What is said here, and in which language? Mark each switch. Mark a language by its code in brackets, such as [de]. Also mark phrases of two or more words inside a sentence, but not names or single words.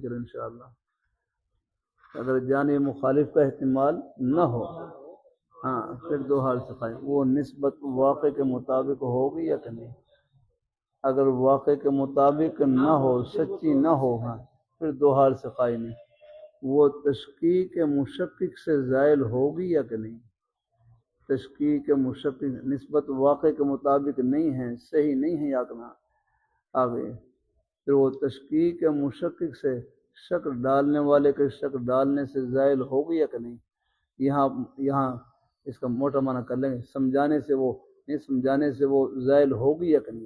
[ur] چلو انشاءاللہ اگر جانب مخالف کا احتمال نہ ہو ہاں پھر دو حال سے خالی. وہ نسبت واقع کے مطابق ہوگی یا کہ نہیں، اگر واقع کے مطابق نہ ہو سچی نہ ہو ہاں پھر دو حال سے خالی نہیں. وہ تشکیک مشکک سے زائل ہوگی یا کہ نہیں، تشکیک مشکک نسبت واقع کے مطابق نہیں ہے، صحیح نہیں ہے یا کہ نہ آگے پھر وہ تشکیک مشکک سے شک ڈالنے والے کے شک ڈالنے سے زائل ہوگی یا کہ نہیں. یہاں اس کا موٹا معنی کر لیں گے، سمجھانے سے وہ نہیں سمجھانے سے وہ زائل ہوگی یا کہ نہیں.